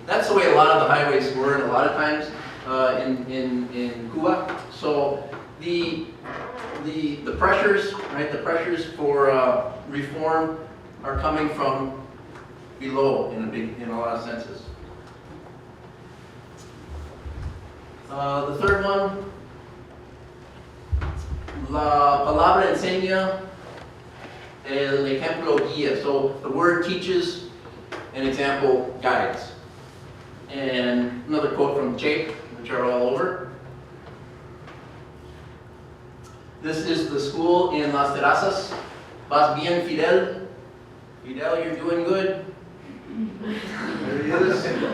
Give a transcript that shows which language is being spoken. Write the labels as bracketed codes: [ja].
[en] That's the way a lot of the highways were, and a lot of times in Cuba. So the pressures, right? The pressures for reform are coming from below in a lot of senses. The third one, [es] la palabra enseña, el ejemplo guía. [en] So the word teaches, an example guides. And another quote from Che, which are all over. This is the school in Las Terrazas. [es] Vas bien, Fidel? [en] Fidel, you're doing good. There he is.